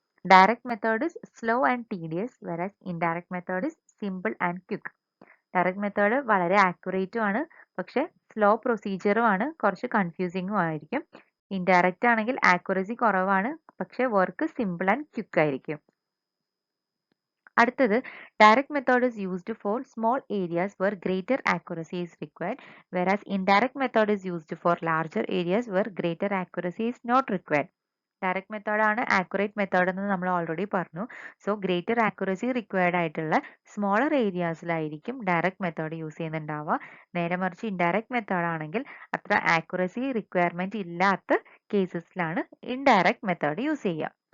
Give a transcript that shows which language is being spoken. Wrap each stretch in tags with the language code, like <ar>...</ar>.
<en>Direct method is slow and tedious versus indirect method is simple and quick.</en> <ml>Direct method വളരെ ആക്യുറേറ്റും ആണ്, പക്ഷെ slow പ്രൊസീജിയറും ആണ്, കുറച്ച് കൺഫ്യൂസിങ്ങും ആയിരിക്കും. ഇൻഡയറക്റ്റ് ആണെങ്കിൽ ആക്യുറസി കുറവാണ്, പക്ഷെ വർക്ക് സിമ്പിൾ ആൻഡ് ക്വിക്ക് ആയിരിക്കും. അടുത്തത്</ml> <en>Direct method is used for small areas where greater accuracy is required, whereas indirect method is used for larger areas where greater accuracy is not required.</en> <ml>Direct മെത്തേഡാണ് accurate method എന്ന് നമ്മൾ already പറഞ്ഞു. So greater accuracy required ആയിട്ടുള്ള smaller ഏരിയാസിലായിരിക്കും direct method use ചെയ്യുന്നുണ്ടാവുക. നേരെ മറിച്ച് indirect method ആണെങ്കിൽ അത്ര accuracy requirement ഇല്ലാത്ത കേസസിലാണ് ഇൻഡയറക്റ്റ് മെത്തേഡ് യൂസ് ചെയ്യുക.</ml>